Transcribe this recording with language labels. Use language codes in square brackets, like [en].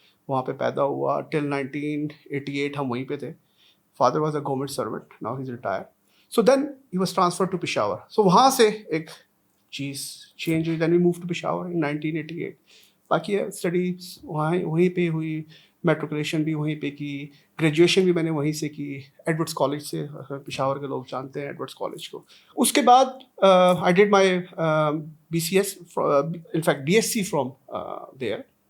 [ur] وہاں پہ پیدا ہوا till 1988 ہم وہیں پہ تھے. [en] Father was a government servant. Now he's retired. So then he was transferred to Peshawar. So [ur] وہاں سے ایک چیز چینج ہوئی. [en] Then we moved to Peshawar in 1988. [ur] باقی اسٹڈی وہیں پہ ہوئی، میٹریکولیشن بھی وہیں پہ کی، گریجویشن بھی میں نے وہیں سے کی، ایڈورڈس کالج سے. پشاور کے لوگ جانتے ہیں ایڈورڈس کالج کو. اس کے بعد [en] I did my BCS، in fact BSc from there.